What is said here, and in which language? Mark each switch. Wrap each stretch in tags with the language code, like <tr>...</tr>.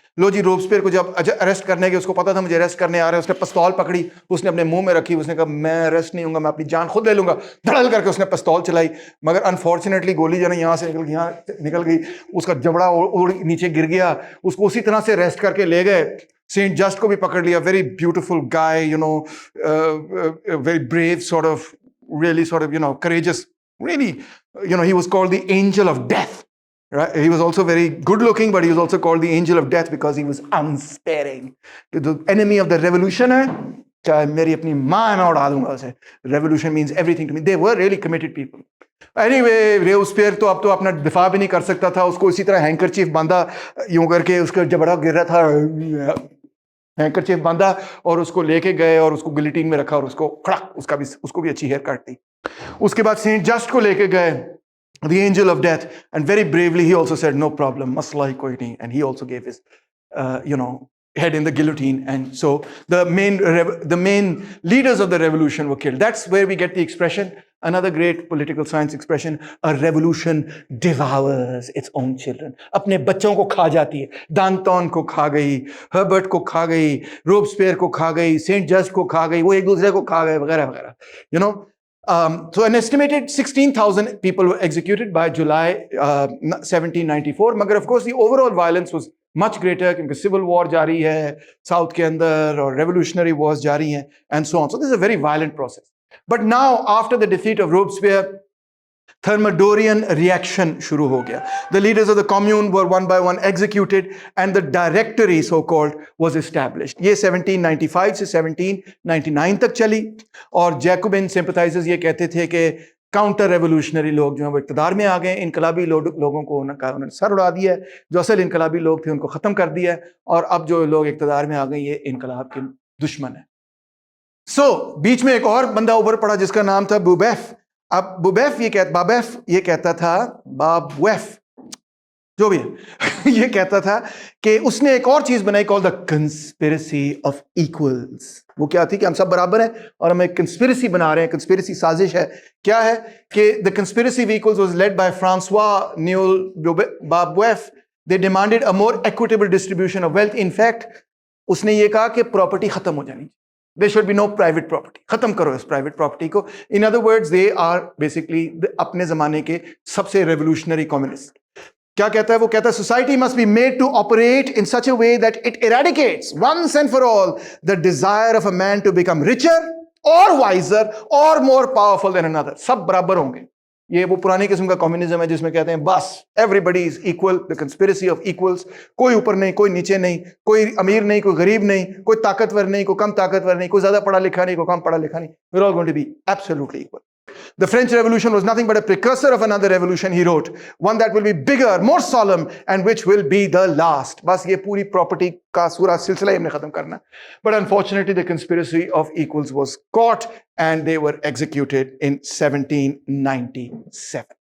<ur>لو جی, روبسپیئر کو جب اریسٹ کرنے کے اس کو پتا تھا مجھے اریسٹ کرنے آ رہا ہے, اس نے پستول پکڑی, اس نے اپنے منہ میں رکھی, اس نے کہا میں اریسٹ نہیں ہوں گا, میں اپنی جان خود لے لوں گا. دھڑل کر کے اس نے پستول چلائی, مگر انفارچونیٹلی گولی جو ہے یہاں سے نکل گئی, اس کا جبڑا نیچے گر گیا, اس کو اسی طرح سے اریسٹ کر کے لے گئے. سینٹ جسٹ کو بھی پکڑ لیا,</ur> <en>Very beautiful guy, you know, very brave sort of, really sort of, you know, courageous, really, you know, he was called the angel of death, right? He was also very good looking, but he was also called the angel of death because he was unsparing. The enemy of the revolution</en> <ur>hai, چاہے میری اپنی ماں میں اڑا دوں گا اسے.</ur> <en>Revolution means everything to me. They were really committed people.</en> <ur>Anyway, روبسپیئر تو اب تو اپنا دفاع بھی نہیں کر سکتا تھا, اس کو اسی طرح ہینکرچیف باندھا یوں کر کے, اس کا جبڑا گر رہا تھا, ہینکرچیف باندھا اور اس کو لے کے گئے اور اس کو گلیٹین میں رکھا اور اس کو کھڑک, اس کو بھی اچھی ہیئر کاٹ دی. اس کے بعد سینٹ جسٹ کو لے کے گئے,</ur> <en>the angel of death, and very bravely he also said no problem,</en> <ur>مسئلہ ہی کوئی نہیں,</ur> <en>and he also gave his you know, head in the guillotine. And so the main leaders of the revolution were killed. That's where we get the expression, another great political science expression, a revolution devours its own children.</en> <ur>اپنے بچوں کو کھا جاتی ہے. دانتون کو کھا گئی, Herbert کو کھا گئی, روبسپیئر کو کھا گئی, سینٹ جسٹ کو کھا گئی, وہ ایک دوسرے کو کھا گئے وغیرہ وغیرہ, you know.</ur> <en>So an estimated 16,000 people were executed by July 1794.</en> <ur>مگر</ur> <en>of course the overall violence was much greater کیونکہ civil war</en> <ur>جاری ہے ساؤتھ کے اندر اور</ur> <en>revolutionary wars</en> <ur>جاری ہیں</ur> <en>and so on. So this is a very violent process. But now after the defeat of Robespierre, Thermidorian reaction</en> <ur>شروع ہو گیا.</ur> <en>The leaders of the commune were one by one executed and the directory so called was established.</en> <ur>یہ 1795 سے 1799 تک چلی, اور جیکوبن sympathizers یہ کہتے تھے کہ کاؤنٹر ریولوشنری لوگ جو ہیں وہ اقتدار میں آ گئے, انقلابی لوگوں کو انہوں نے سر اڑا دیا ہے, جو اصل انقلابی لوگ تھے ان کو ختم کر دیا ہے, اور اب جو لوگ اقتدار میں آ گئے یہ انقلاب کے دشمن ہیں. بیچ میں ایک اور بندہ اوپر پڑا جس کا نام تھا بوبیف. اب بابیف یہ کہتا تھا بابویف جو بھی ہے یہ کہتا تھا کہ اس نے ایک اور چیز بنائی</ur> <en>called the conspiracy of equals.</en> <ur>وہ کیا تھی کہ ہم سب برابر ہیں اور ہم ایک کنسپیرسی بنا رہے ہیں, کنسپیرسی سازش ہے. کیا ہے کہ</ur> <en>the conspiracy of equals was led by Francois Noël Babeuf. They demanded a more equitable distribution of wealth. In fact,</en> <ur>اس نے یہ کہا کہ پراپرٹی ختم ہو جانی,</ur> <en>there should be no private property.</en> <ur>ختم کرو اس private property کو.</ur> <en>In other words, they are basically</en> <ur>اپنے زمانے کے سب سے</ur> <en>revolutionary communist.</en> <ur>کیا کہتا ہے وہ؟ کہتا ہے</ur> <en>society must be made to operate in such a way that it eradicates once and for all the desire of a man to become richer or wiser or more powerful than another.</en> <ur>سب برابر ہوں گے. یہ وہ پرانی قسم کا communism ہے جس میں کہتے ہیں بس</ur> <en>Every is equal, the conspiracy of equals.</en> <ur>کوئی اوپر نہیں, کوئی نیچے نہیں, کوئی امیر نہیں, کوئی غریب نہیں, کوئی طاقتور نہیں, کوئی کم طاقتور نہیں, کوئی زیادہ پڑھا لکھا نہیں, کوئی کم پڑھا لکھا نہیں.</ur> <en>We're all going to be absolutely equal. The French Revolution was nothing but a precursor of another revolution, he wrote, one that will be bigger, more solemn, and which will be the last.</en> <ur>بس یہ پوری property کا سورا سلسلہ ہم نے ختم کرنا.</ur> <en>But unfortunately the conspiracy of equals was caught and they were executed in 1797.</en>